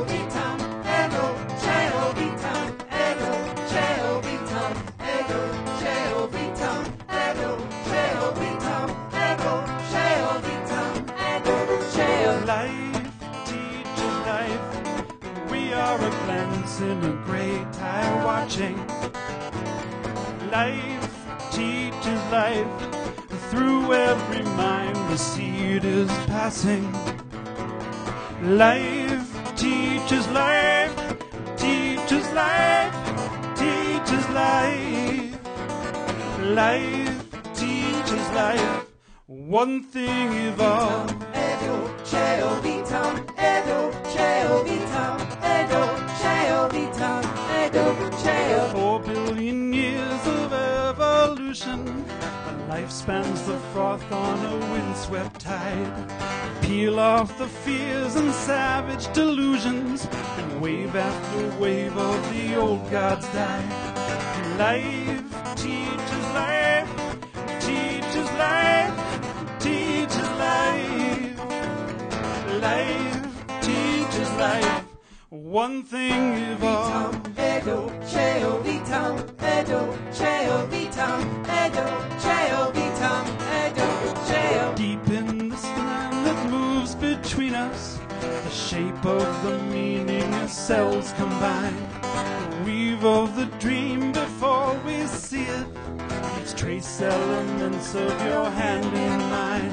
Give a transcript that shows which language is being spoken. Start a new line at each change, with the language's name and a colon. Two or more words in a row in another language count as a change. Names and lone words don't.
Latin: vitam ego, cheo vitam ego, cheo vitam ego, cheo vitam ego, cheo vitam ego, cheo vitam ego, cheo.
English: Life teaches life. We are a glance in a great eye watching. Life teaches life. Through every mind the seed is passing. Life teaches life, teaches life, teaches life. Life teaches life. One thing evolved.
Latin: Edo, Cheo, Vitam, Edo, Cheo, Vitam, Edo, Cheo, Vitam, Edo, Cheo.
English: 4 billion years of evolution. A life spans the froth on a windswept tide. Peel off the fears and savage delusions, and wave after wave of the old gods die. Life teaches life, teaches life, teaches life. Life teaches life. One thing evolved.
Latin: Edo, Cheo, Vitam, Edo, Cheo, Vitam, Edo, Cheo, Vitam, Edo, Cheo.
English: Deep in the span that moves between us, the shape of the meaning as cells combine. The weave of the dream before we see it leaves trace elements of your hand in mine.